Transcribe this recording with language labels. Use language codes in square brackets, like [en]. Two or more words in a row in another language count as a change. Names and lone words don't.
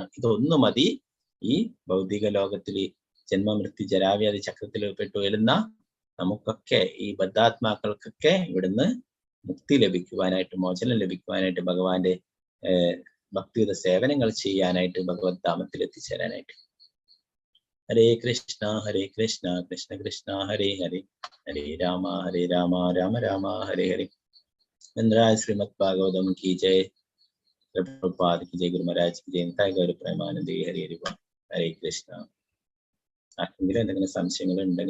[ml] ഇതൊന്നു മതി ഈ ഭൗതിക ലോകത്തിൽ ജന്മമൃത്യു ജരാവ്യാധി ചക്രത്തിൽ പെട്ടു വരുന്ന നമുക്കൊക്കെ, ഈ ബദ്ധാത്മാക്കൾക്കൊക്കെ ഇവിടുന്ന് മുക്തി ലഭിക്കുവാനായിട്ട്, മോചനം ലഭിക്കുവാനായിട്ട്, ഭഗവാന്റെ ഭക്തിയുത സേവനങ്ങൾ ചെയ്യാനായിട്ട്, ഭഗവത് ധാമത്തിൽ എത്തിച്ചേരാനായിട്ട്. [sa] ഹരേ കൃഷ്ണ കൃഷ്ണ കൃഷ്ണ ഹരേ ഹരേ, ഹരേ രാമ രാമ രാമ ഹരേ ഹരേ. [hi] ശ്രീമദ് ഭാഗവതം की जय, प्रभुपाद की जय, गुरु महाराज की जय, गौर प्रेमानंद हरे हरे. [ml] ഹരേ കൃഷ്ണ. ആർക്കെങ്കിലും എന്തെങ്കിലും സംശയങ്ങൾ ഉണ്ടെങ്കിൽ